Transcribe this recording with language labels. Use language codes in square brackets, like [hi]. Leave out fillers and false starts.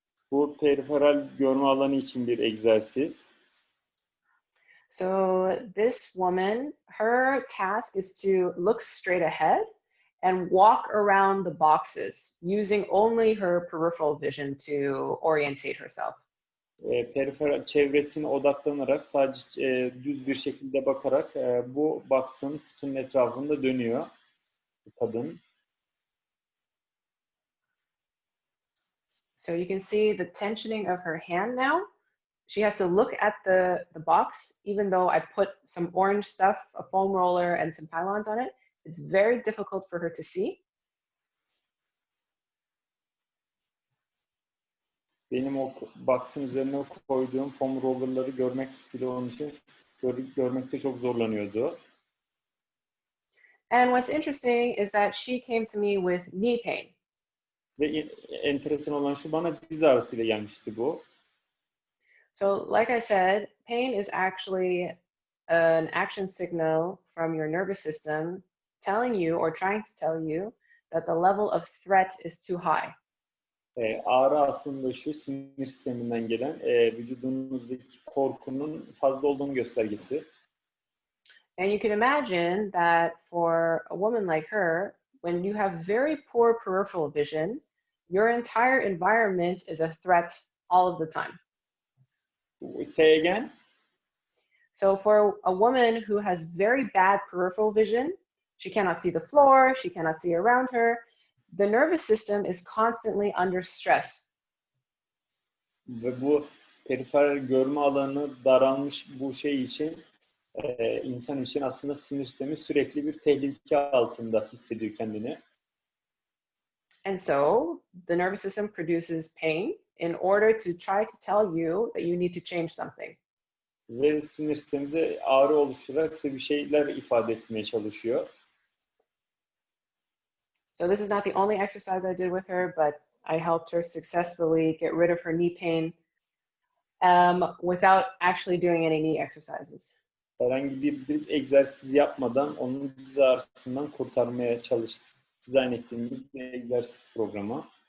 [tr] Bu peripheral görme alanı için bir egzersiz. [en] So this woman, her task is to look straight ahead and walk around the boxes using only her peripheral vision to orientate herself. [tr] Peripheral çevresine odaklanarak sadece düz bir şekilde bakarak bu box'ın kutunun etrafında dönüyor kadın. [en] So you can see the tensioning of her hand now. She has to look at the box, even though I put some orange stuff, a foam roller, and some pylons on it. It's very difficult for her to see. [tr] Benim o box'ın üzerine koyduğum foam roller'ları görmek bile onun için görmekte çok zorlanıyordu. [en] And what's interesting is that she came to me with knee pain. [tr] Ve enteresan olan şu, bana diz ağrısıyla gelmişti bu. [en] So, like I said, pain is actually an action signal from your nervous system telling you or trying to tell you that the level of threat is too high. [tr] Ağrı aslında şu, sinir sisteminden gelen vücudunuzdaki korkunun fazla olduğunu göstergesi. [en] And you can imagine that for a woman like her, when you have very poor peripheral vision, your entire environment is a threat all of the time. Say again. So for a woman who has very bad peripheral vision, she cannot see the floor, she cannot see around her, the nervous system is constantly under stress. [tr] Ve bu periferal görme alanı daralmış bu şey için insan için aslında sinir sistemi sürekli bir tehlike altında hissediyor kendini. [en] And so the nervous system produces pain in order to try to tell you that you need to change something. [tr] Ve sinir sistemimize ağrı oluşturarak size bir şeyler ifade etmeye çalışıyor. [en] So this is not the only exercise I did with her, but I helped her successfully get rid of her knee pain without actually doing any knee exercises. [tr] Herhangi bir diz egzersizi yapmadan onun diz ağrısından kurtarmaya dizayn ettiğimiz bir egzersiz programı.